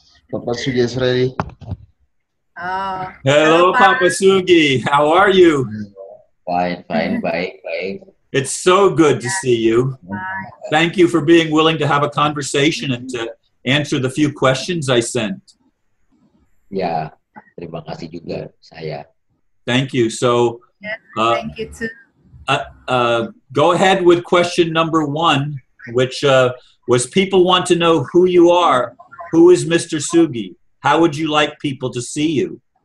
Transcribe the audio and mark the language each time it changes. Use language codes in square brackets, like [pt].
[en] Papa Sugi is ready. Oh. Hello, Papa Sugi. How are you? Fine, [id] baik. [en] It's so good to see you. Thank you for being willing to have a conversation and to answer the few questions I sent. [id] Ya, terima kasih juga saya. [en] Thank you. So, Thank you too. go ahead with question number 1, which was people want to know who you are. Who is Mr. Sugi? How would you like people to see you?